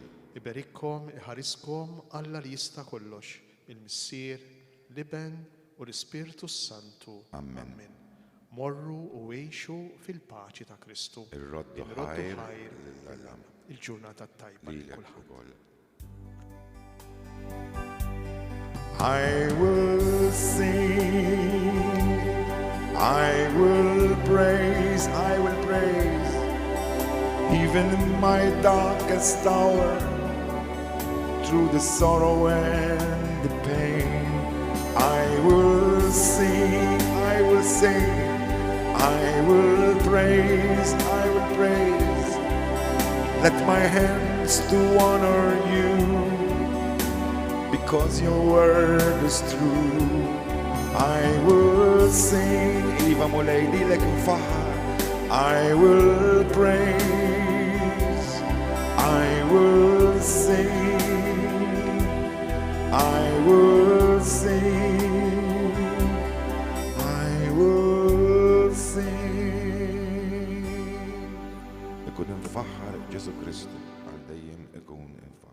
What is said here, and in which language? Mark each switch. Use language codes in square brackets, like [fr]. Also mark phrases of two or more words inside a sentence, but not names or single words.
[mt] Iberikkom, iħariskom Alla li jista' kollox, il-Missier, l-Iben u l-Ispirtu Santu. Amen. Morru u għejxu fil-paċi ta' Kristu. Ir-roddu ħajr ħajr il-ġurnata tajba li lilek kulħadd. ukoll. [en] I will sing, I will praise, even in my darkest hour, through the sorrow and the pain. I will sing, I will sing, I will praise, let my hands to honor you, because your word is true. I will sing, [mt] Iva mulej lilek nfaħar. [en] I will praise, I will sing, I will sing, I will sing. [mt] Ikun nfaħħar Ġesu Kristu għal dejjem ikun